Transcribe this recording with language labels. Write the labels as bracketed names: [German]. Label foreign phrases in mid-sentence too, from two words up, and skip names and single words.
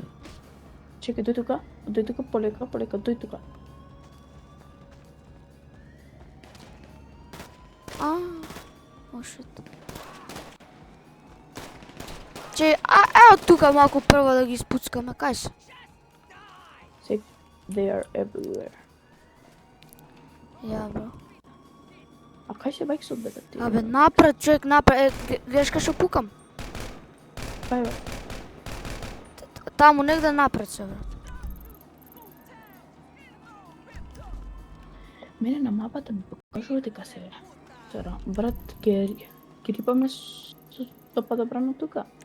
[Macedonian] Чекај, дој тука, полека, дој тука. [English] Oh, shit. [Macedonian] Ео тука малку прво да ги испуцкаме, кај се? [English] They are everywhere. [Macedonian] Ја, бро. А кај се bikes-от, бе, ти? Абе, напред, човек, напред. Гледаш кај што пукам? Кај бе? Таму негде напред се, брат. Мене на мапата ми покажува дека се Тера, брат, ќе рипаме со падобрано тука.